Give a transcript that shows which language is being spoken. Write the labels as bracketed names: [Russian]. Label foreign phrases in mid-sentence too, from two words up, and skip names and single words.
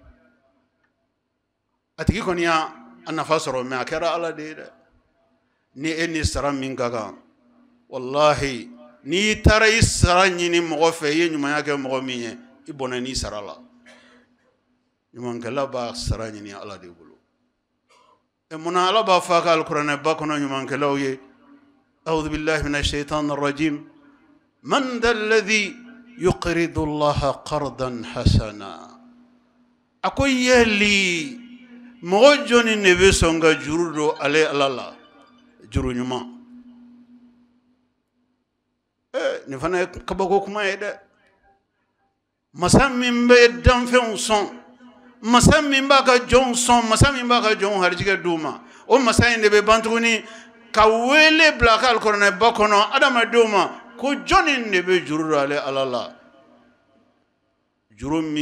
[Bambara] a tigi kɔni y'a nafa sɔrɔ mais a kɛra Ala de ye dɛ ni e ni sara min ka kan wallahi n'i taara i sara ɲini mɔgɔ fɛ i ye ɲumanya kɛ mɔgɔ min ye i bɔnɛ n'i sara la ɲumankɛla b'a sara ɲini Ala de bolo munna Ala b'a fɔ a ka alikuranɛ ba kɔnɔ ɲumankɛlaw ye [Arabic] أعوذ بالله من الشيطان الرجيم من ذا الذي يقرض الله قرضا حسنا [Bambara] a ko yali mɔgɔ jɔnni de bɛ sɔn ka juru don ale Ala la juru ɲuman nin fana ye kabako kuma ye dɛ masa min bɛ danfɛnw sɔn masa min b'a ka jɔnw sɔn masa min b'a ka jɔnw harijigɛ d'u ma o masa in de bɛ ban tuguni ka wele bila a ka alikuranɛ ba kɔnɔ adamadenw ma ko jɔnni de bɛ juru don ale Ala la juru